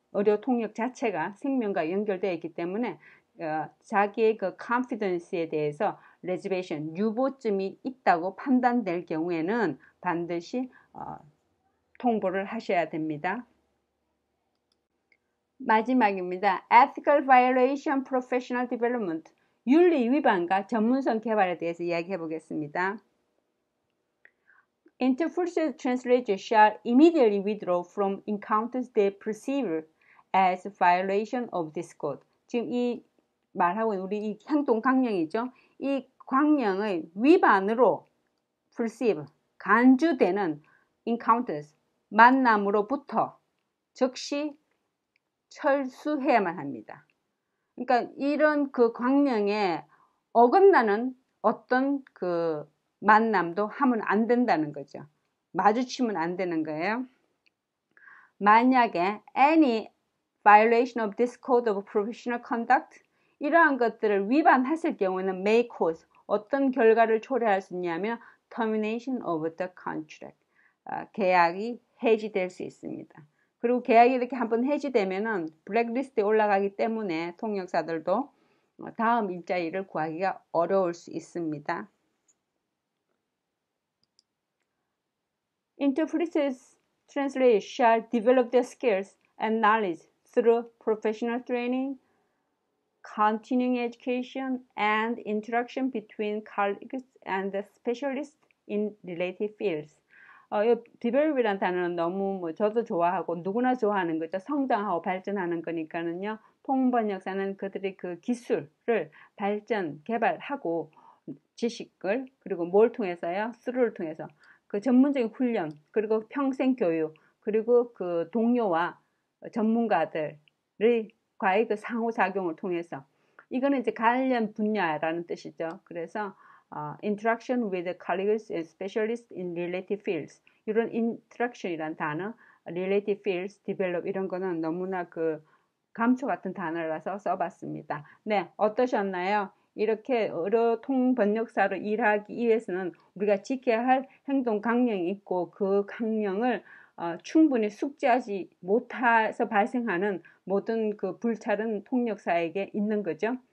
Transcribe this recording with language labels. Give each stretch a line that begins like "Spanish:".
Korean: 의료 통역 자체가 생명과 연결되어 있기 때문에 자기의 그 confidence에 대해서
English: reservation,
Korean: 유보점이 있다고 판단될 경우에는 반드시 통보를 하셔야 됩니다. 마지막입니다.
English: Ethical violation, professional development.
Korean: 윤리 위반과 전문성 개발에 대해서 이야기해 보겠습니다.
English: Interpreter translators shall immediately withdraw from encounters they perceive as violation of this code.
Korean: 지금 이 말하고 있는 우리 이 행동 강령이죠. 이 강령의 위반으로 perceive, 간주되는 encounters, 만남으로부터 즉시 철수해야만 합니다. 그러니까 이런 그 강령에 어긋나는 어떤 그 만남도 하면 안 된다는 거죠. 마주치면 안 되는 거예요. 만약에
English: any violation of this code of professional conduct,
Korean: 이러한 것들을 위반했을 경우에는
English: may cause,
Korean: 어떤 결과를 초래할 수 있냐면
English: termination of the contract,
Korean: 계약이 해지될 수 있습니다. 그리고 계약이 이렇게 한번 해지되면은 블랙리스트에 올라가기 때문에 통역사들도 다음 일자리를 구하기가 어려울 수 있습니다.
English: Interpreters, translators shall develop their skills and knowledge through professional training, continuing education, and interaction between colleagues and specialists in related fields.
Korean: develop이라는 단어는 너무 저도 좋아하고 누구나 좋아하는 거죠. 성장하고 발전하는 거니까는요. 통번역사는 그들의 그 기술을 발전, 개발하고 지식을 그리고 뭘 통해서요? through를 통해서 그 전문적인 훈련 그리고 평생 교육 그리고 그 동료와 전문가들의 과의 그 상호작용을 통해서 이거는 이제 관련 분야라는 뜻이죠. 그래서
English: interaction with colleagues and specialists in related fields.
Korean: 이런 interaction이란 단어,
English: related fields,
Korean: develop 이런 거는 너무나 그 감초 같은 단어라서 써봤습니다. 네, 어떠셨나요? 이렇게 의료 통번역사로 일하기 위해서는 우리가 지켜야 할 행동 강령이 있고 그 강령을 충분히 숙지하지 못해서 발생하는 모든 그 불찰은 통역사에게 있는 거죠.